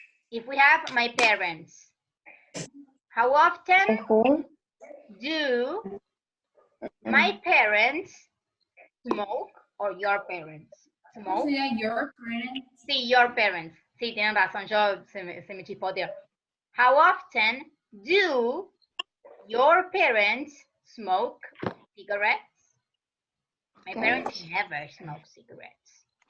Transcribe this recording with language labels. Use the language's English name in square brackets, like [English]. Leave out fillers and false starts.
[English] If we have my parents, how often do my parents smoke or your parents smoke? Your parents. Sí, your parents. [Spanish] Sí, tienen razón, yo se me chispoteó. [English] How often do your parents smoke cigarettes? My parents never smoke cigarettes.